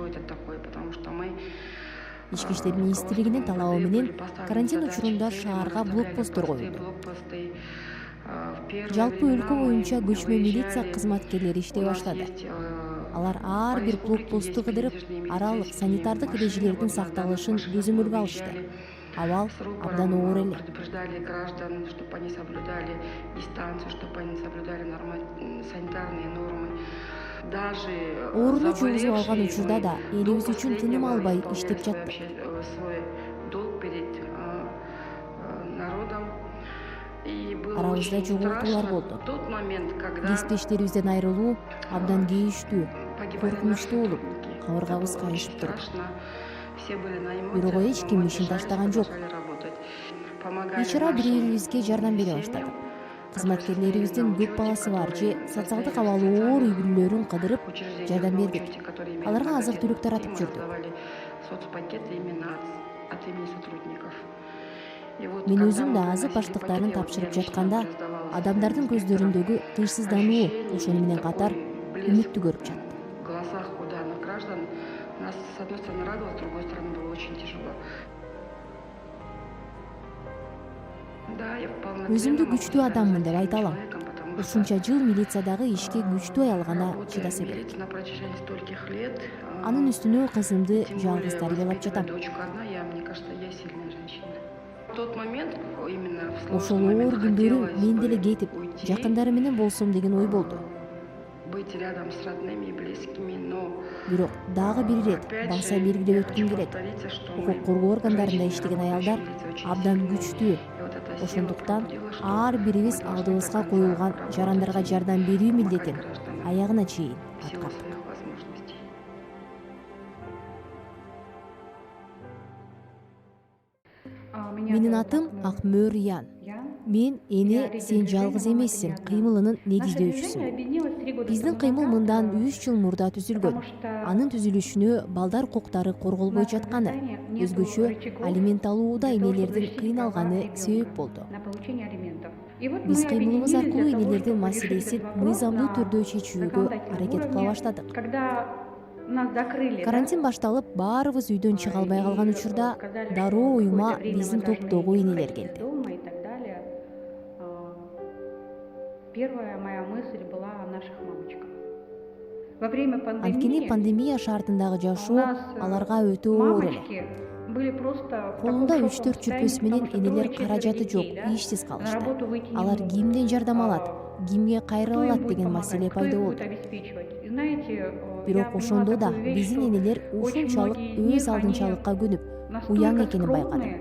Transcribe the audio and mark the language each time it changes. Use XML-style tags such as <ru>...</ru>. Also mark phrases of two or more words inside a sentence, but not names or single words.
<ky>Ички иштер министрлигинин талабы менен карантин учурунда шаарга блокпосттор коюлду. Жалпы өлкө боюнча көчмө милиция кызматкерлери иштей баштады. Алар ар бир блокпостту кыдырып, аралык санитардык эрежелердин сакталышын көзөмөлгө алышты. Абал абдан оор эле.</ky> <ru>Предупреждали граждан, чтобы они соблюдали дистанцию, чтобы они соблюдали санитарные нормы. даже</ru> <ky>Ооруну чугузуп алган</ky> <ru>заболевшие,</ru> <ky>учурда да</ky> <ru>мы</ru> <ky>элибиз</ky> <ru>до</ru> <ky>үчүн тыным</ky> <ru>последнего</ru> <ky>албай</ky> <ru>исполняем</ru> <ky>иштеп</ky> <ru>свой</ru> <ky>жаттык.</ky> <ru>свой долг перед народом. И было</ru> <ky>Арабызда</ky> <ru>очень</ru> <ky>жоготуулар</ky> <ru>страшно</ru> <ky>болду.</ky> <ru>в тот момент, когда</ru> <ky>Кесиптештерибизден айрылуу абдан кейиштүү,</ky> <ru>погибали</ru> <ky>коркунучтуу</ky> <ru>наши</ru> <ky>болуп,</ky> <ru>сотрудники.</ru> <ky>кабыргабыз</ky> <ru>Это было</ru> <ky>кайышып</ky> <ru>очень</ru> <ky>турду.</ky> <ru>страшно. Все были на</ru> <ky>Бирок</ky> <ru>эмоциях,</ru> <ky>эч</ky> <ru>но</ru> <ky>ким</ky> <ru>мы</ru> <ky>ишин</ky> <ru>держались,</ru> <ky>таштаган жок.</ky> <ru>продолжали работать. Помогали</ru> <ky>Бейчара</ky> <ru>нашим</ru> <ky>бири-бирибизге жардам бере</ky> <ru>семьям,</ru> <ky>баштадык.</ky> <ru>которые</ru> <ky>Кызматкерлерибиздин</ky> <ru>состояли на</ru> <ky>көп баласы бар же</ky> <ru>учете,</ru> <ky>социалдык</ky> <ru>которые</ru> <ky>абалы</ky> <ru>состояли в</ru> <ky>оор үй</ky> <ru>социальных</ru> <ky>бүлөлөрүн кыдырып</ky> <ru>учреждениях</ru> <ky>жардам</ky> <ru>на</ru> <ky>бердик.</ky> <ru>учете, которые имели</ru> <ky>Аларга азык-түлүк</ky> <ru>многодетных</ru> <ky>таратып</ky> <ru>детей, мы</ru> <ky>жүрдүк.</ky> <ru>раздавали соцпакеты именно от имени сотрудников. И вот</ru> <ky>Мен</ky> <ru>когда</ru> <ky>өзүм</ky> <ru>мы</ru> <ky>да</ky> <ru>приносили</ru> <ky>азык баштыктарын</ky> <ru>пакеты, вот</ru> <ky>тапшырып</ky> <ru>я лично</ru> <ky>жатканда</ky> <ru>раздавала</ru> <ky>адамдардын</ky> <ru>инспекторам.</ru> <ky>көздөрүндөгү тынчсыздануу</ky> <ru>Ощущение,</ru> <ky>ошону менен</ky> <ru>такой</ru> <ky>катар</ky> <ru>блеск</ru> <ky>үмүттү көрүп жаттым.</ky> <ru>в глазах у данных граждан нас, с одной стороны, радовало, с другой стороны, было очень тяжело. Да, я полноценно</ru> <ky>Өзүмдү</ky> <ru>могу</ru> <ky>күчтүү</ky> <ru>себя</ru> <ky>адаммын</ky> <ru>назвать</ru> <ky>деп айта</ky> <ru>сильным</ru> <ky>алам.</ky> <ru>человеком, потому что,</ru> <ky>Ушунча жыл милициядагы ишке күчтүү аялгана</ky> <ru>работая</ru> <ky>чыдаса</ky> <ru>в</ru> <ky>керек.</ky> <ru>милиции на протяжении стольких лет,</ru> <ky>Анын үстүнө кызымды</ky> <ru>тем</ru> <ky>жалгыз</ky> <ru>более</ru> <ky>тарбиялап</ky> <ru>воспитывая</ru> <ky>жатам.</ky> <ru>дочку одна, мне кажется, я сильная женщина. В тот момент, именно в</ru> <ky>Ошол</ky> <ru>сложный момент,</ru> <ky>оор күндөрү</ky> <ru>хотелось</ru> <ky>мен</ky> <ru>бы</ru> <ky>деле кетип,</ky> <ru>уйти,</ru> <ky>жакындары менен болсом деген ой болду.</ky> <ru>быть рядом с родными и близкими, но</ru> <ky>Бирок дагы бир ирет</ky> <ru>опять</ru> <ky>баса</ky> <ru>же,</ru> <ky>белгилеп</ky> <ru>я</ru> <ky>өткүм</ky> <ru>хочу</ru> <ky>келет.</ky> <ru>повториться, что</ru> <ky>Укук</ky> <ru>мы,</ru> <ky>коргоо органдарында</ky> <ru>женщины,</ru> <ky>иштеген</ky> <ru>работающие</ru> <ky>аялдар</ky> <ru>в милиции, очень</ru> <ky>абдан</ky> <ru>сильные.</ru> <ky>күчтүү.</ky> <ru>И вот эта сила</ru> <ky>Ошондуктан</ky> <ru>пробудила, что</ru> <ky>ар бирибиз</ky> <ru>мы должны</ru> <ky>алдыбызга</ky> <ru>до конца</ru> <ky>коюлган</ky> <ru>работать</ru> <ky>жарандарга жардам берүү</ky> <ru>помогать</ru> <ky>милдетин</ky> <ru>гражданам</ru> <ky>аягына чейин</ky> <ru>в силу</ru> <ky>аткардык.</ky> <ru>своих возможностей.</ru> <ky>Менин атым Акмөр Ян. Мен эне сен жалгыз эмессиң кыймылынын негиздөөчүсүмүн. Биздин кыймыл мындан 3 жыл мурда түзүлгөн. Анын түзүлүшүнө балдар укуктары корголбой жатканы, өзгөчө алимент алууда энелердин кыйналганы себеп болду. Биз кыймылыбыз аркылуу энелердин маселесин мыйзамдуу түрдө чечүүгө аракет кыла баштадык. Карантин башталып, баарыбыз үйдөн чыга албай калган учурда дароо уюма биздин топтогу энелер келди.</ky> <ru>Первая моя мысль была о наших мамочках. Во время</ru> <ky>Анткени пандемия шартындагы жашоо аларга өтө оор эле. Колунда 3-4 жүрпөсү менен энелер каражаты жок, ишсиз калышты. Алар кимден жардам алат, кимге кайрыла алат деген маселе пайда болду. Бирок ошондо да биздин энелер ушунчалык өз алдынчалыкка көнүп, уяң экенин байкадым.</ky>